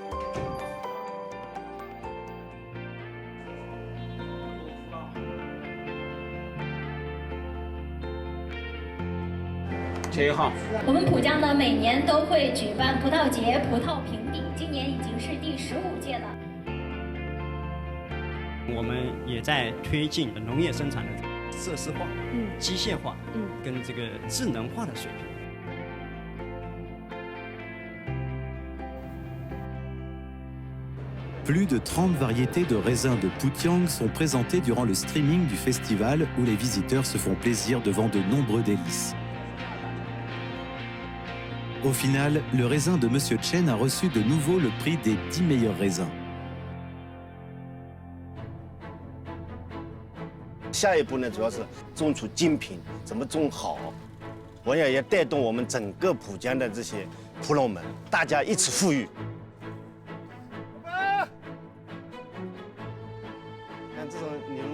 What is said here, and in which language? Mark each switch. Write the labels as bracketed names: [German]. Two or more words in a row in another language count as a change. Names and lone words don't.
[Chinese] 7 号，我们浦江呢，每年都会举办葡萄节、葡萄评比，今年已经是第15届了。我们也在推进农业生产的设施化、机械化，跟这个智能化的水平。 [French] Plus de 30 variétés de raisins de Putiang sont présentées durant le streaming du festival où les visiteurs se font plaisir devant de nombreux délices. Au final, le raisin de Monsieur Chen a reçu de nouveau le prix des 10 meilleurs raisins. [Chinese] 下一步呢，主要是种出精品，怎么种好，我也带动我们整个浦江的这些葡农们，大家一起富裕。看这种牛